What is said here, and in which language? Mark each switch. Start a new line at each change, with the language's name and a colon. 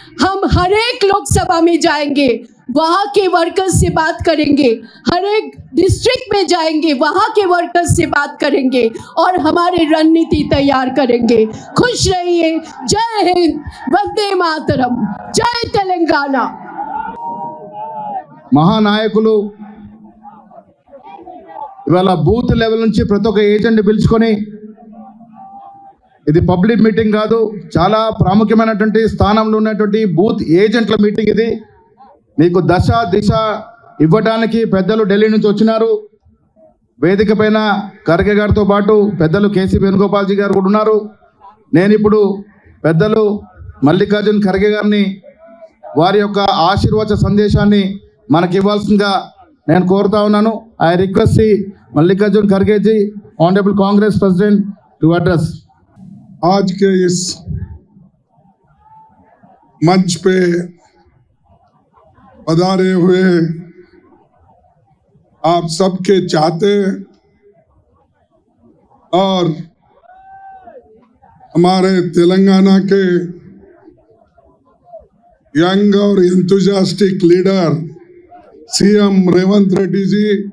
Hindi: हम हर एक लोकसभा में जाएंगे, वहाँ के वर्कर्स से बात करेंगे, हर एक डिस्ट्रिक्ट में जाएंगे, वहाँ के वर्कर्स से बात करेंगे और हमारी रणनीति तैयार करेंगे। खुश रहिए। जय हिंद, वंदे मातरम, जय तेलंगाना।
Telugu: మహానాయకులు ఇవాళ బూత్ లెవెల్ నుంచి ప్రతి ఒక్క ఏజెంట్ పిలుచుకొని, ఇది పబ్లిక్ మీటింగ్ కాదు, చాలా ప్రాముఖ్యమైనటువంటి స్థానంలో ఉన్నటువంటి బూత్ ఏజెంట్ల మీటింగ్ ఇది. మీకు దశ దిశ ఇవ్వడానికి పెద్దలు ఢిల్లీ నుంచి వచ్చినారు. వేదిక పైన ఖర్గే గారితో పాటు పెద్దలు కేసీ వేణుగోపాల్ జీ గారు కూడా ఉన్నారు. నేను ఇప్పుడు పెద్దలు మల్లికార్జున్ ఖర్గే గారిని వారి యొక్క ఆశీర్వాద సందేశాన్ని మనకి ఇవ్వాల్సిందిగా నేను కోరుతా ఉన్నాను.
English: I request Mallikarjun Kharge ji, honourable Congress president, to address.
Hindi: आज के इस मंच पे पधारे हुए आप सबके चाहते और हमारे तेलंगाना के यंग और enthusiastic leader CM Revanth Reddy ji